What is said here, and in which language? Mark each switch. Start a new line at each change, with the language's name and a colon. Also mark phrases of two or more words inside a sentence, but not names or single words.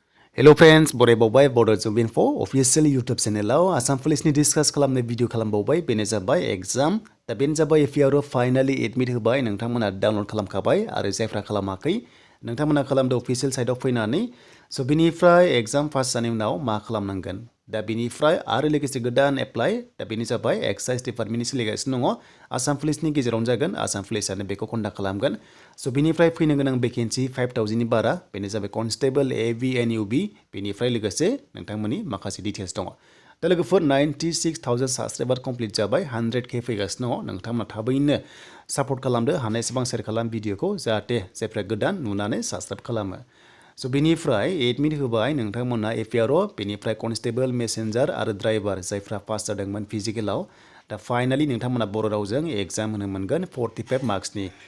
English: Hello friends,
Bodo: Boro बावबाय Bodo Info official YouTube channel Assam Police ni discuss खालामनाय video खालामबावबाय बेनो जाबाय exam दा बेनो जाबाय APRO
English: finally admit
Bodo: होबाय नोंथांमोना डाउनलोड खालामखाबाय आरो जायफ्रा खालामाखै नोंथांमोना खालामदो
English: official site
Bodo: आव फैनानै so बिनिफ्राय
English: exam pass
Bodo: जानायनि उनाव मा खालामनांगोन दा बिनिफ्राय आरो लोगोसे गोदान एप्लाइ दा बेनो जाबाय Excise डिपार्टमेन्टनि सोलिगासिनो दङ आसाम पुलिसनि गेजेरावनो जागोन आसाम पुलिसआनो बेखौ कन्डाक्ट खालामगोन स' बिनिफ्राय फैनो गोनां भेकेन्सि 5000 नि बारा बेनो जाबाय कनस्टेबल AVNUB बेनिफ्राय लोगोसे नोंथांमोननि माखासे डिटेल्स दङ दा लोगोफोर 96000
English: subscriber complete
Bodo: जाबाय 100k फैगासिनो दङ नोंथांमोना थाबैनो सापर्ट खालामदो हानायसेबां शेयार खालाम भिडिअखौ जाहाथे जायफ्रा गोदान नुनानै साबस्क्राइब खालामो स' बिनिफ्राय एडमिट होबाय नोंथांमोना APRO बेनिफ्राय कनस्टेबल मेसेन्जार आरो ड्राइभार जायफ्रा पास जादोंमोन फिजिकेलाव दा फाइनालि नोंथांमोना बर' रावजों एग्जाम होनो मोनगोन 45 मार्क्सनि